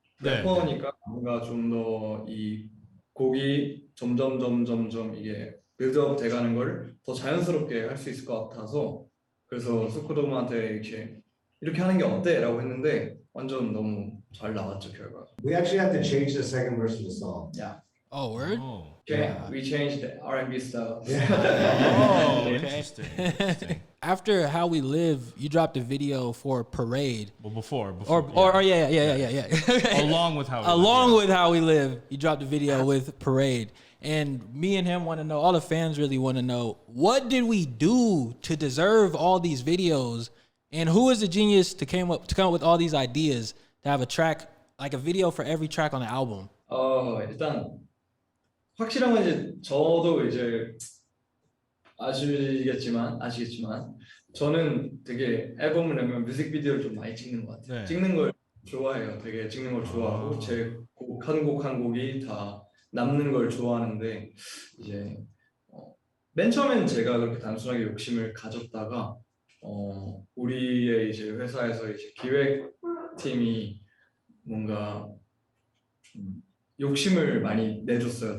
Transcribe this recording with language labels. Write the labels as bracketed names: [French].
[Korean] 래퍼니까 뭔가 좀 더 이 곡이 점점 이게 빌드업 돼가는 걸 더 자연스럽게 할 수 있을 것 같아서 그래서 소코도모한테 이렇게 하는 게 어때? 라고 했는데 완전 너무 잘 나왔죠, 결과. [English] We actually had to change the second verse of the song. Yeah. Oh, word? We changed the R&B style. Interesting. After How We Live, you dropped a video for Parade. Well, before Yeah. along with How We Live. Along with How We Live, you dropped a video with Parade. And me and him want to know, all the fans really want to know, what did we do to deserve all these videos? And who is the genius to come up with all these ideas to have a track, like a video for every track on the album? [Korean] 일단 확실한 건 이제 저도 이제 아시겠지만 저는 되게 앨범을 내면 뮤직비디오를 좀 많이 찍는 것 같아요. 네. 찍는 걸 좋아해요. 되게 찍는 걸 좋아하고 제 곡 한 곡이 다 남는 걸 좋아하는데 이제 맨 처음엔 제가 그렇게 단순하게 욕심을 가졌다가 우리의 이제 회사에서 이제 기획팀이 뭔가 좀 욕심을 많이 내줬어요.